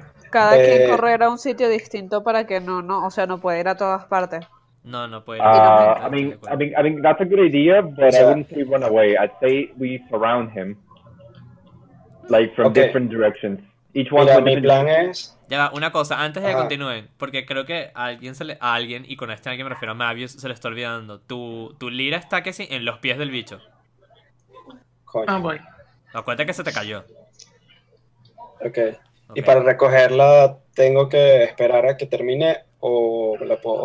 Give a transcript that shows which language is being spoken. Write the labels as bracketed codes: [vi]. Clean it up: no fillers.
[es] Cada quien correr a un sitio distinto para que no, o sea, no puede ir a todas partes. No puede ir. [en] I think that's a good idea, but I wouldn't say run away. I'd say we surround him, like from different directions. Each one. [es] Mira, mi plan es. Ya va, una cosa, antes de que continúen, porque creo que a alguien, y con este alguien me refiero a Mavius, se le está olvidando. Tu lira está que sí en los pies del bicho. Coño. Ah, voy. Acuérdate que se te cayó. [en] Okay. [es] Y para recogerla, ¿tengo que esperar a que termine o la puedo?